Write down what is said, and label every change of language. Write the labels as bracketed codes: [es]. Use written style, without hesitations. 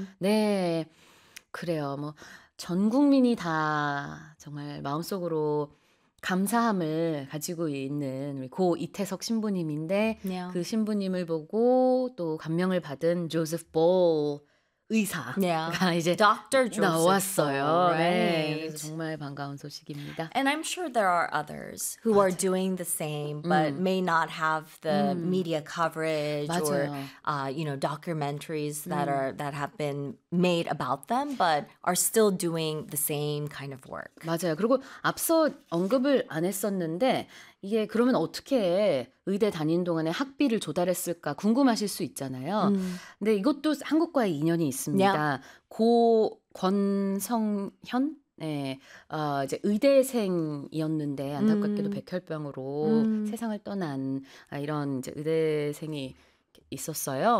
[ko] 네 그래요. 뭐 전 국민이 다 정말 마음속으로 감사함을 가지고 있는 고 이태석 신부님인데 네. 그 신부님을 보고 또 감명을 받은 조셉 볼 의사가 [en] yeah. [ko] 이제 [en] Dr. Joseph [ko] 나왔어요. [en] Right. [ko] 네, 정말 반가운 소식입니다. [en] And I'm sure there are others who [ko] 맞아. [en] Are doing the same but may not have the media coverage [ko] 맞아요. [en] Or you know documentaries that are that have been made about them but are still doing the same kind of work. [ko] 맞아요. 그리고 앞서 언급을 안 했었는데 이게 그러면 어떻게 의대 다닌 동안에 학비를 조달했을까 궁금하실 수 있잖아요. 근데 이것도 한국과의 인연이 있습니다. [en] Yeah. [ko] 고 권성현 네. 이제 의대생이었는데 안타깝게도 백혈병으로 세상을 떠난 이런 이제 의대생이 있었어요.